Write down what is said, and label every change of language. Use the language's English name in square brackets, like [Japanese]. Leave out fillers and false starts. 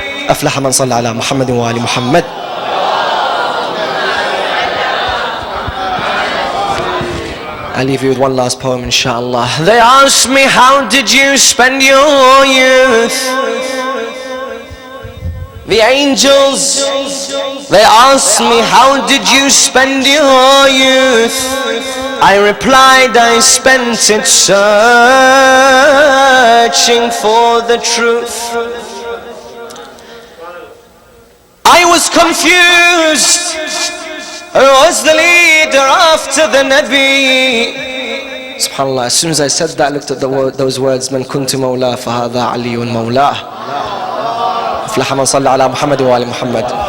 [Arabic] أفلح من صلى على محمد وآل محمد. [English] I'll leave you with one last poem, inshallah. They asked me, how did you spend your youth? The angels, they asked me, how did you spend your youth? I replied, I spent it searching for the truth. I was confused. Who was the leader after the Nabi? SubhanAllah, as soon as I said that, I looked at those words, [Arabic] من كنت مولاه فهذا علي مولاه. أفلح من صلى على محمد وآل محمد.